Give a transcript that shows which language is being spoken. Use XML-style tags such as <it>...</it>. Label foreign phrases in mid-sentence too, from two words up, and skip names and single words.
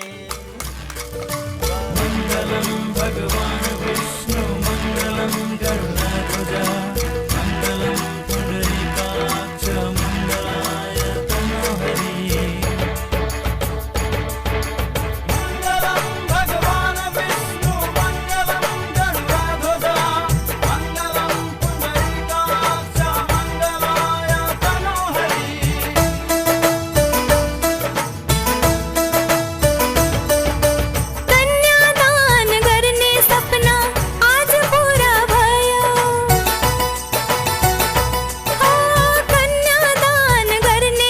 <sa>मङ्गलं भगवान् विष्णु मङ्गलं गरुडध्वज मङ्गलं पुण्डरीकाक्ष मङ्गलायतनो हरि मङ्गलं भगवान् विष्णु मङ्गलं गरुडध्वज मङ्गलं पुण्डरीकाक्ष मङ्गलायतनो हरि</sa> <ne>कन्यादान गर्ने सपना आज पूरा भयो कन्यादान गर्ने</ne>